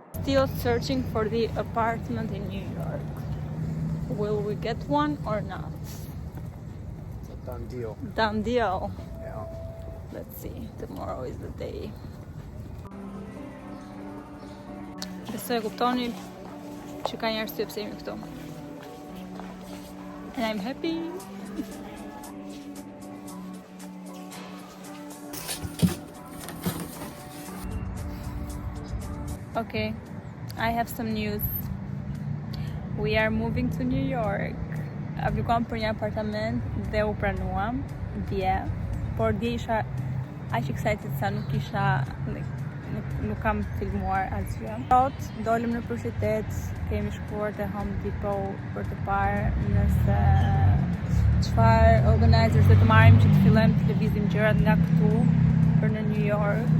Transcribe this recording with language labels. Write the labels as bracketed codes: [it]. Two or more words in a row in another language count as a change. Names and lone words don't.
[en] still searching for the apartment in New York. Will we get one or not? It's a done deal. Done deal. Yeah. Let's see. Tomorrow is the day. [sq] Besoj e kuptoni që ka një arsye pse jemi këtu. [en] And I'm happy. Okay, I have some news. We are moving to New York. [sq] Aplikuam për një apartament dhe u pranuam dje. Por dje isha aq excited sa nuk isha nuk kam filmuar asgjë. Sot dolëm në qytet, kemi shkuar te Home Depot për të parë nëse çfarë organizers do të marrim që të fillojmë të lëvizim gjërat nga këtu për në New York.